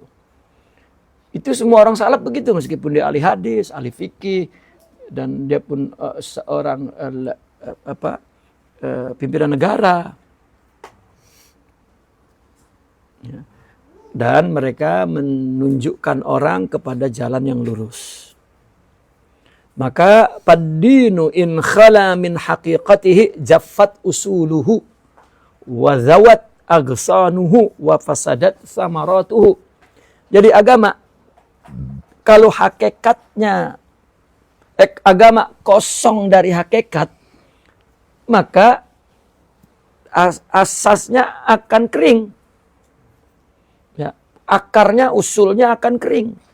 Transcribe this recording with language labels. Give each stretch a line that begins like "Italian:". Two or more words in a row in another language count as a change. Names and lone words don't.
Indonesian: Itu semua orang salaf begitu, meskipun dia ahli hadis, ahli fikih, dan dia pun seorang pimpinan negara. Ya. Dan mereka menunjukkan orang kepada jalan yang lurus.
Arabic: Maka فالدين إن خلا من حقيقته جفت أصوله وذوت أغصانه وفسدت ثمرته.
Indonesian: Jadi agama, kalau hakikatnya agama kosong dari hakikat, maka asasnya akan kering. Ya, akarnya, usulnya akan kering.